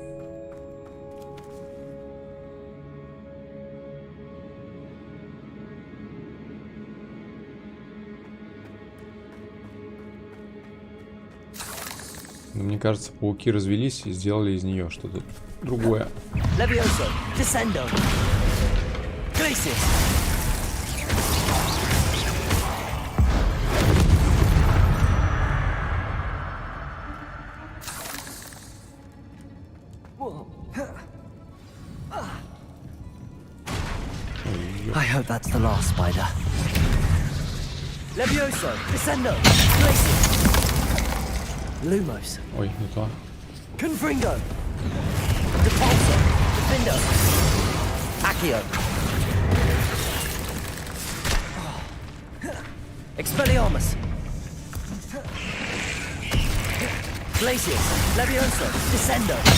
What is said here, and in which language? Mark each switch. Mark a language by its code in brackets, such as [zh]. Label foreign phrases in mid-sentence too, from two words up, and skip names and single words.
[ru] Но мне кажется, пауки развелись и сделали из нее что-то другое. [la] Levioso, Descendo, Glacius. [en] I hope that's the last spider. [la] Levioso, Descendo, Glacius. Lumos. [ru] Ой, не то. [la] Confringo. Depulso. Defendo. Accio. Expelliarmus. Glacius. Levioso. Descendo.